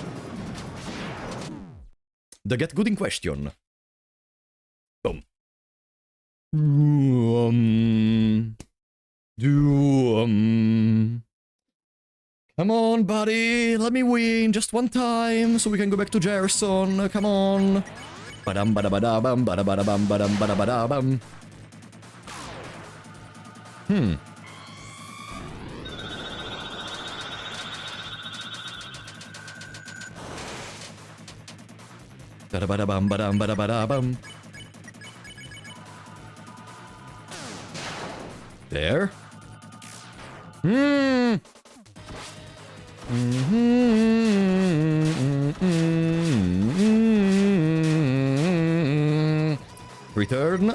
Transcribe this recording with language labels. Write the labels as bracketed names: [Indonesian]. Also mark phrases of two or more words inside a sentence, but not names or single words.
[English] The get good in question. Boom. Come on, buddy. Let me win just one time so we can go back to Gerson. Come on. Badam badabadabam badabadabam badam badabadabam. Badabadabam badam badabadabam. There. Return.